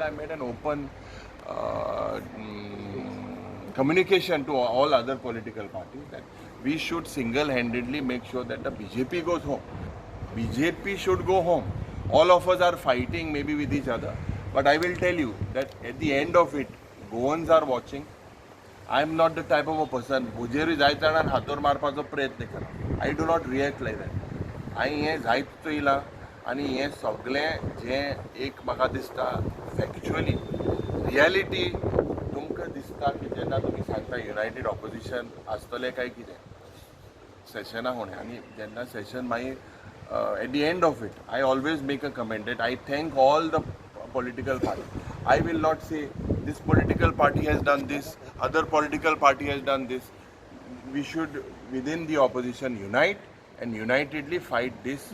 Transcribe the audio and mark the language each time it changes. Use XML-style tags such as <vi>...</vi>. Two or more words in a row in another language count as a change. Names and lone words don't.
<en>I made an open communication to all other political parties that we should single-handedly make sure that the BJP goes home. BJP should go home. All of us are fighting maybe with each other. But I will tell you that at the end of it, Goans are watching. I am not the type of a person</en> <kok>Bujeri जायताना हातोर मारपाचो प्रयत्न करा.</kok> <en>I do not react like that.</en> <kok>हांवें हें जायत चोयलां आनी हें सगळें जें एक म्हाका दिसता</kok> <en>factually reality</en> <kok>तुमकां दिसता की जेन्ना तुमी सांगता</kok> <en>united opposition</en> <kok>आसतलें काय कितें सेशना होणें आनी जेन्ना सेशन मागीर</kok> <en>at the end of it, I always make a comment that I thank all the political parties. I will not say this political party has done this, other political party has done this. We should, within the opposition, unite and unitedly fight this BJP.</en>